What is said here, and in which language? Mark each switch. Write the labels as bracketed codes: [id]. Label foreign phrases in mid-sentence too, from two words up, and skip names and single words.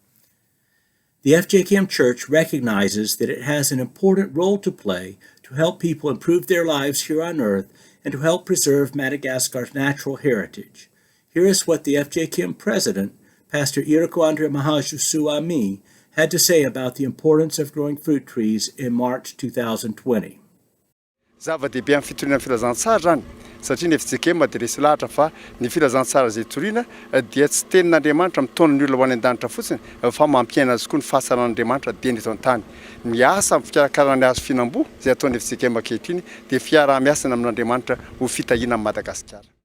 [en] The FJKM Church recognizes that it has an important role to play to help people improve their lives here on Earth and to help preserve Madagascar's natural heritage. Here is what the FJKM President, Pastor Irako Andre Mahasuami, had to say about the importance of growing fruit trees in March 2020. [mg] Zava-dehibe amin'ny fitoriana filazantsara zany satria ny FJKM dia resy lahatra fa ny filazantsara izay toriana dia tsy tenin'Andriamanitra mitondra ny olona ho any an-danitra fotsiny fa mampiaina azy koa ny fahasaran'Andriamanitra dia eto an-tany. Miasa amin'ny fikarakarana ny hazo fihinam-boa izay ataon'ny FJKM ankehitriny dia fiarah-miasana amin'Andriamanitra ho fitahiana amin'ny Madagasikara.